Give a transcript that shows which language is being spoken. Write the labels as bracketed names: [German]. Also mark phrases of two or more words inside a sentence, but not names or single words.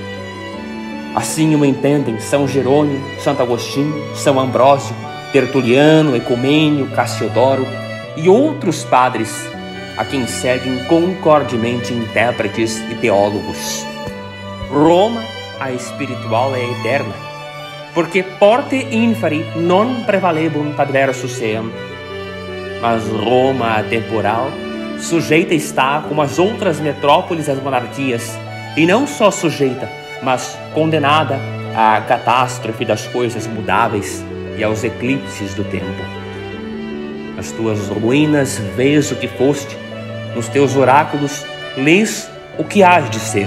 [Portuguese] Assim o entendem São Jerônimo, Santo Agostinho, São Ambrósio, Tertuliano, Ecumênio, Cassiodoro e outros padres, a quem seguem concordemente intérpretes e teólogos. Roma, a espiritual, é eterna, porque [Latin] porte inferi non prevalebunt adversus eam. [Portuguese] Mas Roma, a temporal, sujeita está como as outras metrópoles às monarquias, e não só sujeita, mas condenada à catástrofe das coisas mudáveis e aos eclipses do tempo. Nas tuas ruínas vês o que foste, nos teus oráculos lês o que hás de ser.